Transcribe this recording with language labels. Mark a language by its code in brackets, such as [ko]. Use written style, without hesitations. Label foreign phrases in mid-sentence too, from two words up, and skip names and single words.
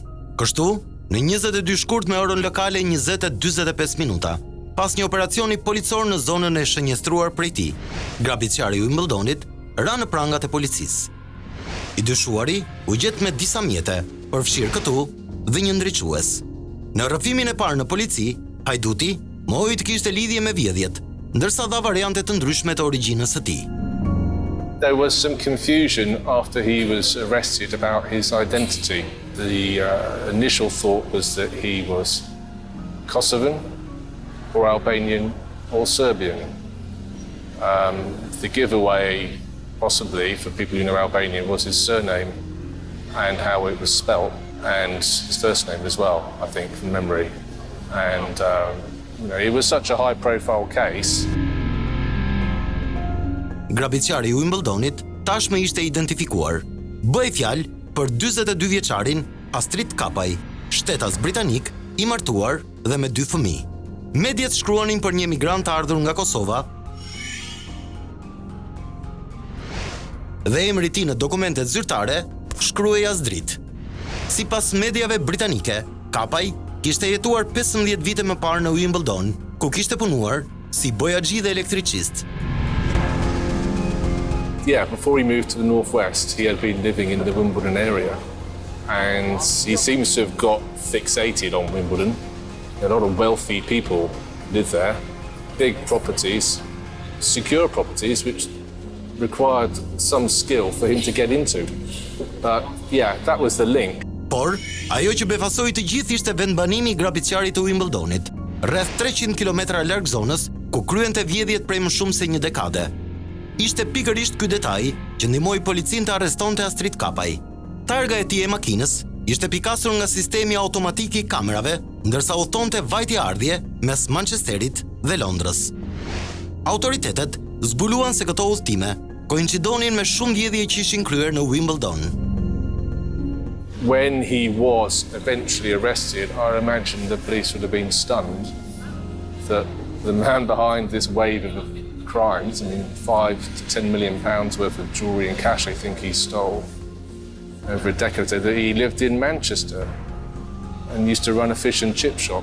[sq] Kështu, në 22 shkurt me orën lokale 20:45 minuta, pas një operacioni policor në zonën e shënjestruar prej tij, grabitqari i Wimbledonit ra në prangat e policisë. I dyshuari u gjet me disa mjete, përfshirë këtu dhe një ndriçues. Në rrëfimin e parë në polici, hajduti mohoi të kishte lidhje me vjedhjet, ndërsa dha variante të ndryshme të origjinës së tij. [en] There was some confusion after he was arrested about his identity. The initial thought was that he was Kosovan or Albanian or Serbian. The giveaway, possibly, for people who know Albanian was his surname and how it was spelt, and his first name as well, I think, from memory. And it was such a high-profile case. [sq] Grabitqari i Wimbledonit tashmë ishte identifikuar. Bëhej fjalë për 42 vjeçarin Astrit Kapaj, shtetas britanik, i martuar dhe me 2 fëmijë. Mediat shkruanin për një emigrant të ardhur nga Kosova dhe emri i tij në dokumentet zyrtare shkruhej Astrit. Sipas mediave britanike, Kapaj kishte jetuar 15 vite më parë në Wimbledon, ku kishte punuar si bojaxhi dhe elektricist. [en] Yeah, before he moved to the northwest, he had been living in the Wimbledon area, and he seems to have got fixated on Wimbledon. A lot of wealthy people live there, big properties, secure properties, which required some skill for him to get into. But yeah, that was the link. [sq] Por, ajo që befasoi të gjithë ishte vendbanimi i grabitqarit të Wimbledonit, rreth 300 kilometra larg zonës ku kryente vjedhjet prej më shumë se një dekade. Ishte pikërisht ky detaj që ndihmoi policinë të arrestonte Astrit Kapaj. Targa e tij e makinës ishte pikasur nga sistemi automatik I kamerave, ndërsa udhëtonte vajtje-ardhje mes Manchesterit dhe Londrës. Autoritetet zbuluan se këto udhëtime koincidonin me shumë vjedhje që ishin kryer në Wimbledon. [en] When he was eventually arrested, I imagine the police would have been stunned that the man behind this wave of crimes, I mean, £5 to £10 million worth of jewellery and cash I think he stole over a decade ago, that he lived in Manchester and used to run a fish and chip shop.